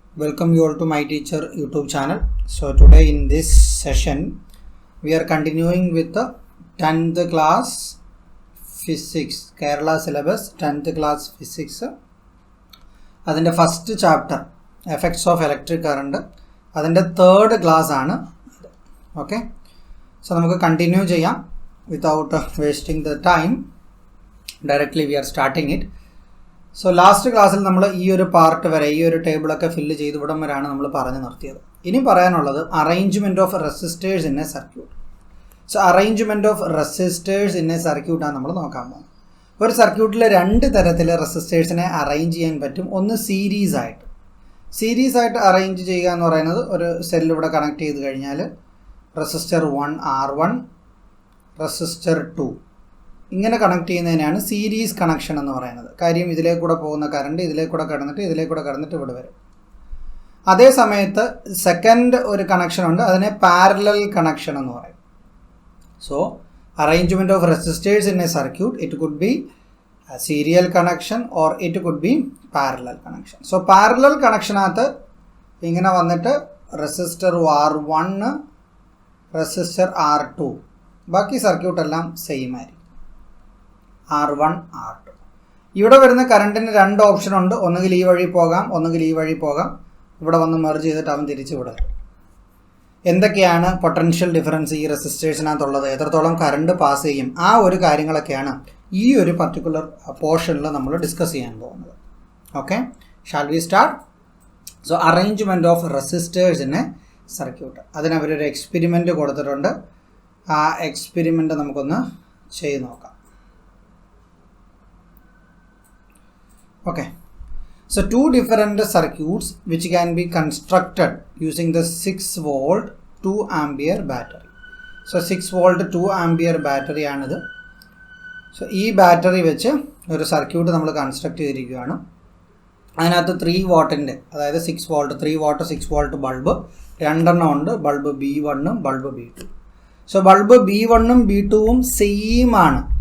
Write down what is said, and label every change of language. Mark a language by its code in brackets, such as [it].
[en] Welcome you all to my teacher YouTube channel. So today in this session we are continuing with the 10th class physics Kerala syllabus 10th class physics. അതിൻ്റെ first chapter effects of electric current അതിൻ്റെ third class ആണ്. Okay, so [ml] നമുക്ക് continue ചെയ്യാം [en] Without wasting the time. Directly we are starting it. [ml] So last ക്ലാസ്സിൽ നമ്മൾ ഈ ഒരു part വരെ ഈ ഒരു ടേബിളൊക്കെ ഫില്ല് ചെയ്ത് ഇവിടം വരെയാണ് നമ്മൾ പറഞ്ഞു നിർത്തിയത്. ഇനി പറയാനുള്ളത് [en] Arrangement of resistors in a circuit. So arrangement of resistors in a സർക്യൂട്ടാണ് [ml] നമ്മൾ നോക്കാൻ പോകുന്നത്. ഒരു സർക്യൂട്ടിൽ രണ്ട് തരത്തിൽ റെസിസ്റ്റേഴ്സിനെ അറേഞ്ച് ചെയ്യാൻ പറ്റും. ഒന്ന് സീരീസ് ആയിട്ട് അറേഞ്ച് ചെയ്യുക എന്ന് പറയുന്നത്, ഒരു സെല്ല് ഇവിടെ കണക്ട് ചെയ്ത് കഴിഞ്ഞാൽ റെസിസ്റ്റർ 1 R1 റെസിസ്റ്റർ 2 ഇങ്ങനെ കണക്ട് ചെയ്യുന്നതിനാണ് സീരീസ് കണക്ഷൻ എന്ന് പറയുന്നത്. കാര്യം ഇതിലേക്കൂടെ പോകുന്ന കറണ്ട് ഇതിലേക്കൂടെ കടന്നിട്ട് ഇവിടെ വരും. അതേ സമയത്ത് സെക്കൻഡ് ഒരു കണക്ഷൻ ഉണ്ട്, അതിനെ പാരലൽ കണക്ഷൻ എന്ന് പറയും. [en] So arrangement of resistors in a circuit, it could be a serial connection or it could be parallel connection. So parallel connection [ml] ആത്ത് ഇങ്ങനെ വന്നിട്ട് റെസിസ്റ്റർ R1 റെസിസ്റ്റർ R2 ബാക്കി സർക്യൂട്ട് എല്ലാം same ആയിരിക്കും. R1 R2 ഇവിടെ വരുന്ന കറണ്ടിന് രണ്ട് ഓപ്ഷൻ ഉണ്ട്. ഒന്നുകിൽ ഈ വഴി പോകാം, ഒന്നുകിൽ ഈ വഴി പോകാം. ഇവിടെ വന്ന് മെർജ് ചെയ്തിട്ട് അവൻ തിരിച്ച് ഇവിടെ വരും. എന്തൊക്കെയാണ് പൊട്ടൻഷ്യൽ ഡിഫറൻസ് ഈ റെസിസ്റ്റേഴ്സിനകത്തുള്ളത്, എത്രത്തോളം കറണ്ട് പാസ് ചെയ്യും, ആ ഒരു കാര്യങ്ങളൊക്കെയാണ് ഈ ഒരു പർട്ടിക്കുലർ പോർഷനിൽ നമ്മൾ ഡിസ്കസ് ചെയ്യാൻ പോകുന്നത്. [en] Okay, shall we start? So arrangement of resistors in a circuit, [ml] അതിനവരൊരു experiment കൊടുത്തിട്ടുണ്ട്. ആ എക്സ്പെരിമെൻറ്റ് നമുക്കൊന്ന് ചെയ്ത് നോക്കാം. [en] Okay, so two different circuits which can be constructed using the 6 volt 2 ampere battery. So 6 volt 2 ampere battery ആണിത്. [ml] So ഈ battery വെച്ച് ഒരു circuit നമ്മൾ കൺസ്ട്രക്ട് ചെയ്തിരിക്കുകയാണ്. അതിനകത്ത് 3 വാട്ടിൻ്റെ, അതായത് 6 വോൾട്ട് 3 വാട്ട് 6 വോൾട്ട് ബൾബ് രണ്ടെണ്ണം ഉണ്ട്. [en] Bulb B1 bulb B2. So bulb B1 B2 same ആണ്.